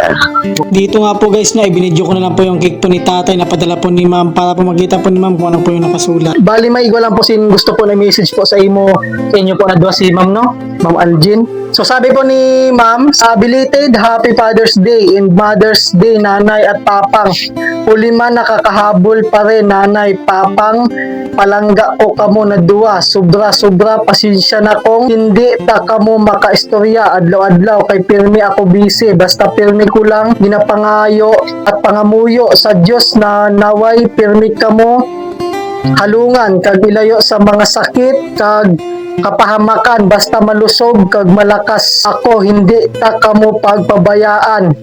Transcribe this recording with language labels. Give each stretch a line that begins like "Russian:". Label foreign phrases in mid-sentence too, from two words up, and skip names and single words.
Filipino: Dito nga po guys, no, ibinidyo ko na lang po yung cake po ni tatay na padala po ni Ma'am para po makita po ni Ma'am kung ano po yung nakasulat. Bali may igwa lang po sin gusto po na message po sa inyo po na doon si Ma'am, no? Ma'am Algin. So sabi po ni Ma'am,
English: belated Happy Father's Day and Mother's Day,
Filipino: Nanay at Papang. Huli man nakakahabol pa rin, Nanay, Papang.
Hiligaynon: Palangga ko kamo na duwa. Sobra pasensya na kung hindi ta kamo makaistorya adlaw-adlaw kay pirmi ako busy. Basta pirmi ko lang ginapangayo at pangamuyo sa Dios na naway pirmi kamo halungan kag ilayo sa mga sakit kag kapahamakan, basta malusog kag malakas ako, hindi ta kamo pagpabayaan.